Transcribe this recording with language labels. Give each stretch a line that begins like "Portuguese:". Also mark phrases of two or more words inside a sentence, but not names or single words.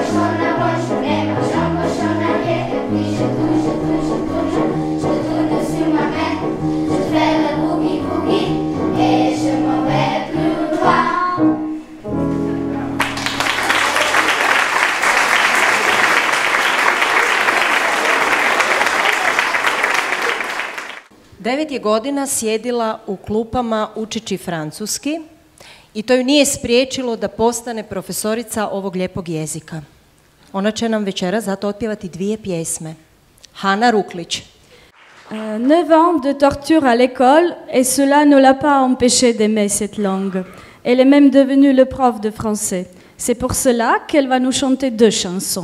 French: cochonne, cochonnet, cochon, cochonnier. Et puis je touche, je touche, je touche, je tourne sur ma main. Je fais le boogie boogie et je m'en vais plus loin.
Croatian: Devet je godina sjedila u klupama učeći francuski i to ju nije spriječilo da postane profesorica ovog lijepog jezika. Ona će nam večeras zato otpjevati dvije pjesme. Hana Ruklić.
French: 9 ans de torture à l'école et cela ne l'a pas empêchée d'aimer cette langue. Elle est même devenue le prof de français. C'est pour cela qu'elle va nous chanter 2 chansons.